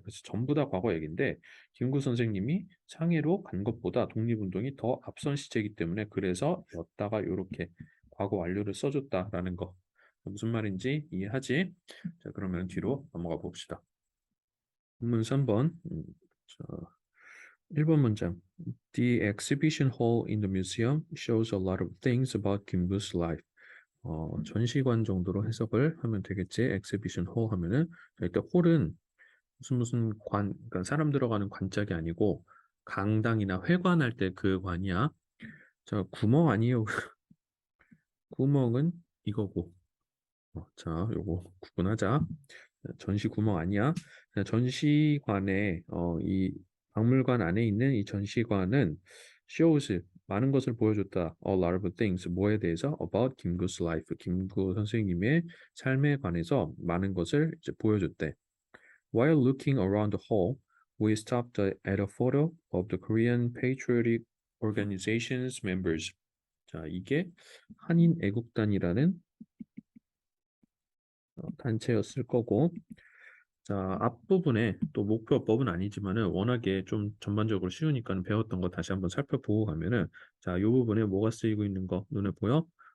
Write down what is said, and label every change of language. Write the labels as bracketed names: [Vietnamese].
[Korean] 그래서 전부 다 과거 얘기인데 김구 선생님이 상해로 간 것보다 독립운동이 더 앞선 시제이기 때문에 그래서 였다가 이렇게 과거 완료를 써줬다라는 거. 무슨 말인지 이해하지? 자, 그러면 뒤로 넘어가 봅시다. 문문 3번. 자, 1번 문장. [English] The exhibition hall in the museum shows a lot of things about Kimbu's life. [Korean] 전시관 정도로 해석을 하면 되겠지. exhibition hall 하면은 자, 일단 홀은 무슨 관, 그러니까 사람 들어가는 관짝이 아니고 강당이나 회관할 때 그 관이야. 자, 구멍 아니에요. 구멍은 이거고. 자, 요거 구분하자. 전시 구멍 아니야. 전시관에 이 박물관 안에 있는 이 전시관은 shows 많은 것을 보여줬다. [English] A lot of things [Korean] 뭐에 대해서 [English] about 김구's life [Korean] 김구 선생님의 삶에 관해서 많은 것을 이제 보여줬대. [English] While looking around the hall, we stopped at a photo of the Korean Patriotic Organization's members. [Korean] 자, 이게 한인 애국단이라는 단체였을 거고 자, 앞부분에 또 목표법은 아니지만은 워낙에 좀 전반적으로 쉬우니까 배웠던 거 다시 한번 살펴보고 가면은 자, 이 부분에 뭐가 쓰이고 있는 거 눈에 보여?